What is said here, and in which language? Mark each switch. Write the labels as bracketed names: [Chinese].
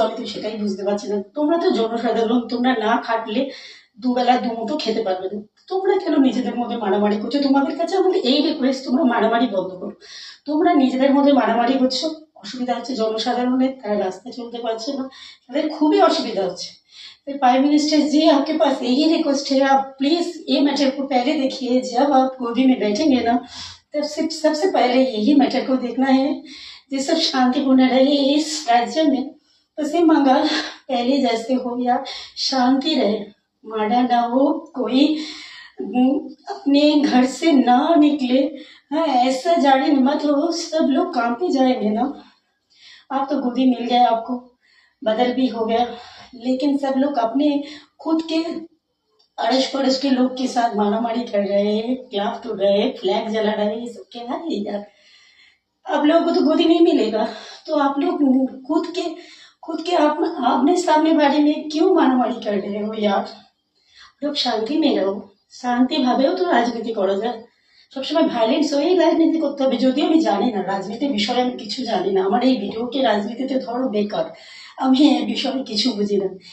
[Bangla] আমি তো সেটাই বুঝতে পারছি না। তোমরা তো জনসাধারণ, তোমরা না খাটলে দুবেলা দুমুঠো খেতে পারবে না, তোমরা কেন নিজেদের মধ্যে মারামারি করছো? তোমাদের কাছে আমাদের এই রিকোয়েস্ট, তোমরা মারামারি বন্ধ করো। তোমরা নিজেদের মধ্যে মারামারি করছো, অসুবিধা হচ্ছে জনসাধারণের, তারা রাস্তায় চলতে পারছে না, তাদের খুবই অসুবিধা হচ্ছে। [Hindi] तो प्राइम मिनिस्टर जी, आपके पास यही रिक्वेस्ट है, आप प्लीज ये मैटर को पहले देखिए। जब आप गोदी में बैठेंगे ना, तब सबसे पहले यही मैटर को देखना है, जो सब शांतिपूर्ण रहे इस राज्य में। पश्चिम बंगाल पहले जैसे हो या शांति रहे, मर्डर ना हो, कोई अपने घर से ना निकले। हाँ, ऐसा जारी मत हो, सब लोग काम पे जाएंगे ना। आप तो गोदी मिल गया, आपको बदल भी हो गया, लेकिन सब लोग अपने खुद के अड़ोस पड़ोस के लोग के साथ मारामारी कर रहे हैं, क्लाब तोड़ रहे हैं, फ्लैग जला रहे हैं, ये सब क्या है यार? आप लोगों को तो गोदी नहीं मिलेगा, तो आप लोग खुद के अपने सामने बाड़ी में क्यों मारामारी कर रहे हो यार? लोग शांति में रहो, [Bangla] शांति भावेও তো রাজনীতি করা যায়। সবসময় ভায়োলেন্স হয়েই রাজনীতি করতে হবে? যদিও আমি জানি না, রাজনীতির বিষয়ে আমি কিছু জানি না, আমার এই ভিডিওকে রাজনীতিতে ধরো বেকার, আমি এই বিষয়ে কিছু বুঝি না।